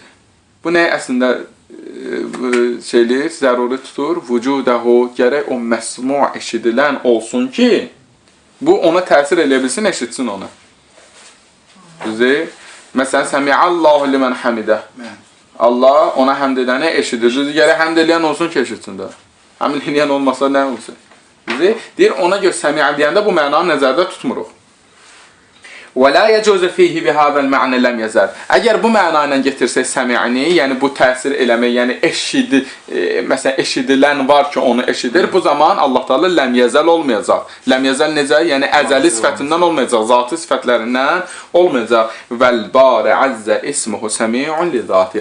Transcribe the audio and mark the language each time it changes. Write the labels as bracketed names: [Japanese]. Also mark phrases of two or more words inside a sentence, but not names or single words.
[Azerbaijani] Bu nə əslində şeylir, zəruri tutur, vücudəhu, gərək o məsmu' eşidilən olsun ki, bu ona təsir elə bilsin, eşitsin onu. Düzdür? Məsələn, [Arabic] سمع الله لمن حمده. [Azerbaijani] Allah ona həmd edəni eşidir. Düzdür, gərək həmd eləyən olsun ki, eşitsin də. Həmd eləyən olmasa nə olsun? Düzdür? Deyir, ona görə səmi'ə deyəndə bu mənanı nəzərdə tutmuruq. [Arabic] وَلَا يَجُوزَ فِيهِ بِهَذَا الْمَعْنَ لَمْ يَزَلْ. [Azerbaijani] Əgər bu məna ilə getirsək səmi'ini, yəni bu təsir eləmək, yəni məsələn, eşidilən var ki, onu eşidir, bu zaman Allah Taala [Arabic] لم يزل [Azerbaijani] olmayacaq. [Arabic] لم يزل necə? [Azerbaijani] Yəni əzəli sifətindən olmayacaq, zatı sifətlərindən olmayacaq. [Arabic] والباري عز اسمه سميع لذاته.